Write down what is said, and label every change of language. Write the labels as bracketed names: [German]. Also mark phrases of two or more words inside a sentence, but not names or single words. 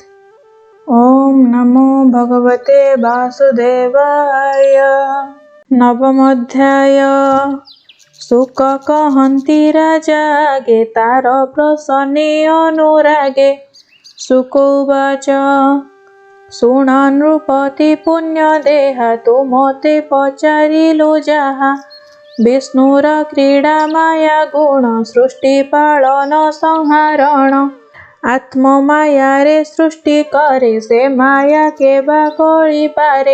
[Sanskrit] ॐ नमो भगवते वासुदेवाय। नवमोऽध्याय। [Odia] ସୁଖ କହନ୍ତି ରାଜା ଗେ ତାର ପ୍ରସନ୍ନେ ଅନୁରାଗେ। [Sanskrit] शुक उवाच [Odia] ଶୁଣ ନୃପତି ପୁଣ୍ୟ ଦେହା ତୁମତେ ପଚାରିଲୁ ଯାହା। ବିଷ୍ଣୁର କ୍ରୀଡ଼ା ମାୟା ଗୁଣ ସୃଷ୍ଟି ପାଳନ ସଂହାରଣ। ଆତ୍ମମାୟାରେ ସୃଷ୍ଟି କରେ ସେ ମାୟା କେବା କରିପାରେ।